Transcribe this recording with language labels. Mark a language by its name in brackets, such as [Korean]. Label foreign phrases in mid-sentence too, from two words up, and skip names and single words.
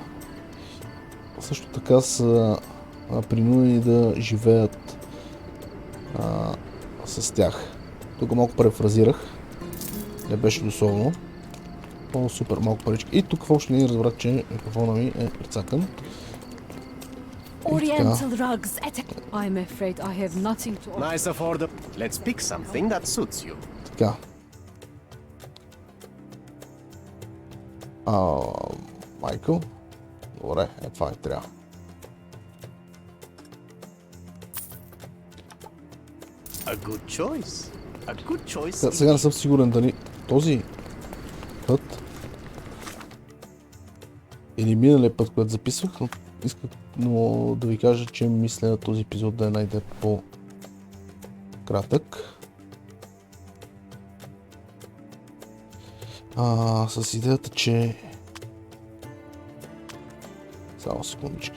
[Bulgarian] Също така са принудени да живеят с тях. Тук малко префразирах. Не беше дословно. Супер малко парички. И тук въобще не разбрах, че микрофона ми е прецакан. [English] Oriental rugs. I'm afraid I have nothing to offer. Nice affordable. Let's pick something that suits you. [Bulgarian] Така. Майкъл. Добре, това трябва. [English] A good choice. A good choice. [Bulgarian] Сега не съм сигурен дали този път или миналия път, който записвах, но исках да ви кажа, че мисля този епизод да е най-де по-кратък. С идеята, че само секундичка.